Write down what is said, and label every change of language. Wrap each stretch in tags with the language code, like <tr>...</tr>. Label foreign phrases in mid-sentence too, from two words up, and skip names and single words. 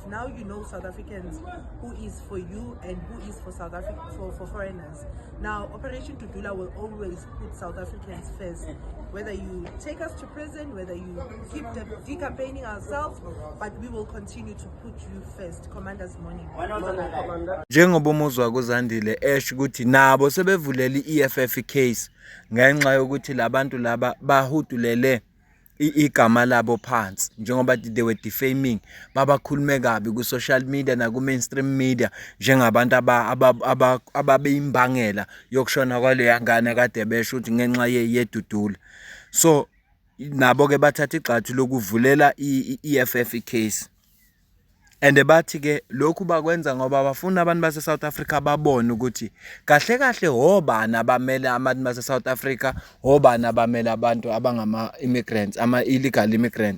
<en>Now you know, South Africans, who is for you and who is for South Africa, for foreigners. Now, Operation Dudula will always put South Africans first. Whether you take us to prison, whether you keep decampaigning ourselves, but we will continue to put you first. Commander's morning.</en> <zu>Njengoba umuzwa kuZandile esho ukuthi nabo sebevulele i-EFF case ngenxa yokuthi labantu laba bahudulele igama labo phansi njengoba</zu> <en>they were defaming</en> <zu>babakhulume kabi ku</zu> <en>social media</en> <zu>na ku</zu> <en>mainstream media</en> <zu>njengabantu ababeyimbangela yokushona kwale yangane kade besho ukuthi ngenxa yeDudula. So nabo ke bathatha igxathu lokuvulela i-EFF case. And bathi ke lokhu bakwenza ngoba bafuna abantu base South Africa babone ukuthi kahle kahle hobani abamele abantu base South Africa, hobani abamele abantu abangama immigrants, ama</zu> <en>illegal immigrants.</en>